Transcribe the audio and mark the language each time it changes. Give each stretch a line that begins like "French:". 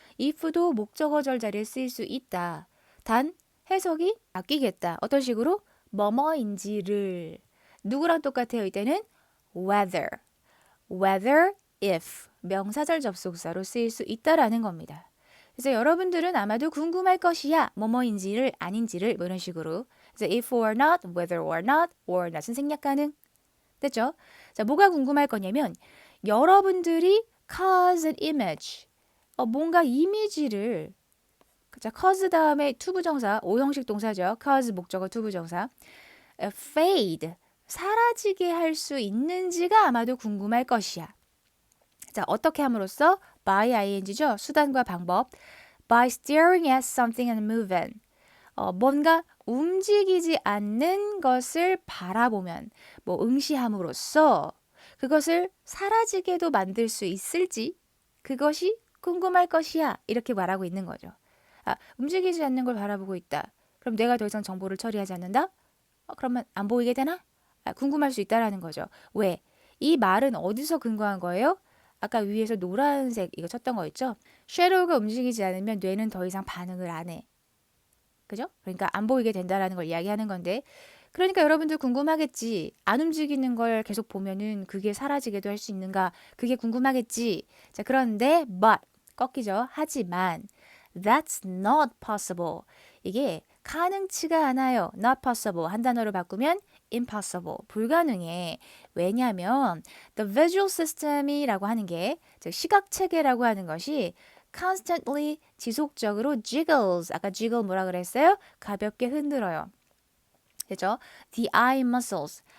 Korean: if도 목적어절 자리에 쓰일 수 있다. 단 해석이 바뀌겠다. 어떤 식으로? 뭐뭐인지를 누구랑 똑같아요? 이때는 whether. whether if 명사절 접속사로 쓰일 수 있다라는 겁니다. 그래서 여러분들은 아마도 궁금할 것이야. 뭐뭐인지를 아닌지를 뭐 이런 식으로. 그래서 if or not, whether or not, or not은 생략 가능. 됐죠? 자, 뭐가 궁금할 거냐면 여러분들이 cause an image. 뭔가 이미지를 자, cause 다음에 투부정사, 오형식 동사죠. cause 목적어 투부정사. fade, 사라지게 할 수 있는지가 아마도 궁금할 것이야. 자, 어떻게 함으로써? by ing죠. 수단과 방법.
English: by staring at something and moving.
Korean: 뭔가 움직이지 않는 것을 바라보면, 뭐 응시함으로써 그것을 사라지게도 만들 수 있을지 그것이 궁금할 것이야. 이렇게 말하고 있는 거죠. 움직이지 않는 걸 바라보고 있다. 그럼 내가 더 이상 정보를 처리하지 않는다? 그러면 안 보이게 되나? 궁금할 수 있다라는 거죠. 왜? 이 말은 어디서 근거한 거예요? 아까 위에서 노란색 이거 쳤던 거 있죠? 섀도우가 움직이지 않으면 뇌는 더 이상 반응을 안 해. 그죠? 그러니까 안 보이게 된다라는 걸 이야기하는 건데 그러니까 여러분들 궁금하겠지. 안 움직이는 걸 계속 보면은 그게 사라지게도 할 수 있는가? 그게 궁금하겠지. 자, 그런데 but 꺾이죠. 하지만
English: that's not possible.
Korean: 이게 가능치가 않아요. not possible. 한 단어로 바꾸면 impossible. 불가능해. 왜냐하면 the visual system이라고 하는 게 즉 시각 체계라고 하는 것이 constantly 지속적으로 jiggles. 아까 jiggle 뭐라 그랬어요? 가볍게 흔들어요. 그죠?
English: The eye muscles.